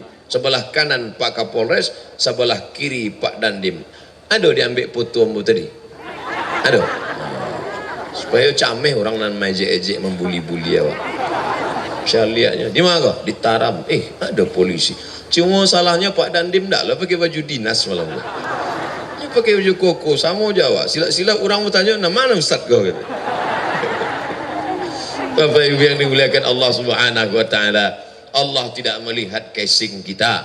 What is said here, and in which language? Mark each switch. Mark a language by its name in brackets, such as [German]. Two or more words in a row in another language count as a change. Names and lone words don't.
[Indonesian] Sebelah kanan Pak Kapolres, sebelah kiri Pak Dandim. [Minangkabau] Ada diambil foto ambo tadi? Ada. Supaya cameh orang nan majek-ejek membuli-buli awak. [Indonesian] Syariatnya di mana kau? Ditaram. Ada polisi. Cuma salahnya Pak Dandim dak lah pakai baju dinas malam tu. Dia pakai baju koko sama Jawa. Silap-silap orang bertanya, "Nah mana ustaz kau?" kata. Bapak Ibu yang dimuliakan Allah [Arabic] Subhanahu wa taala, [Indonesian] Allah tidak melihat casing kita.